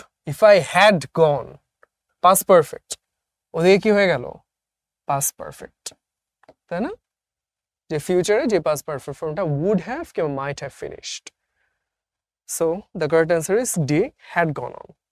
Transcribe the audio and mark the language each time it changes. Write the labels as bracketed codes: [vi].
[en] if I had gone, past perfect. [bn] ওদিকে কি হয়ে গেল? পাস্ট পারফেক্ট, তাই না? যে ফিউচারে যে পাস্ট পারফেক্ট ফর্মটা [en] would have [bn] কিংবা [en] might have finished. So the correct answer is D, had gone on.